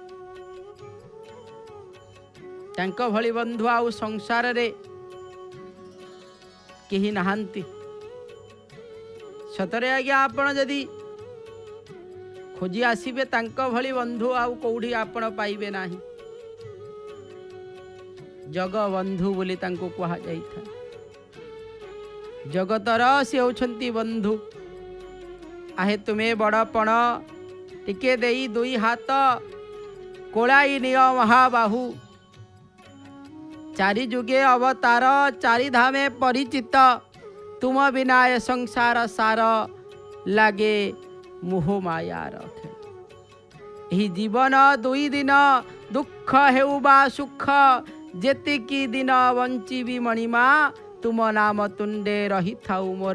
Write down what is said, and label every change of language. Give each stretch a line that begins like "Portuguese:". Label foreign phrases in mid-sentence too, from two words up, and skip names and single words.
Odia: ତାଙ୍କ ଭଳି ବନ୍ଧୁ ଆଉ ସଂସାର ରେ କେହି ନାହାନ୍ତି। ସତରେ ଆଜ୍ଞା ଆପଣ ଯଦି ଖୋଜି ଆସିବେ ତାଙ୍କ ଭଳି ବନ୍ଧୁ ଆଉ କୋଉଠି ଆପଣ ପାଇବେ ନାହିଁ। ଜଗ ବନ୍ଧୁ ବୋଲି ତାଙ୍କୁ କୁହା ଯାଇଥାଏ। ଜଗତର ସେ ହେଉଛନ୍ତି ବନ୍ଧୁ। ଆହେ ତୁମେ ବଡ଼ପଣ ଟିକେ ଦେଇ ଦୁଇ ହାତ କୋଳାଇ ନିଅ ମହାବାହୁ। ଚାରି ଯୁଗେ ଅବତାର ଚାରି ଧାମେ ପରିଚିତ ତୁମ ବିନା ଏ ସଂସାର ସାର ଲାଗେ ମୋହ ମାୟାର ଖେଳ। ଏହି ଜୀବନ ଦୁଇ ଦିନ ଦୁଃଖ ହେଉ ବା ସୁଖ ଯେତିକି ଦିନ ବଞ୍ଚିବି ମଣିମା ତୁମ ନାମ ତୁଣ୍ଡେ ରହି ଥାଉ ମୋର।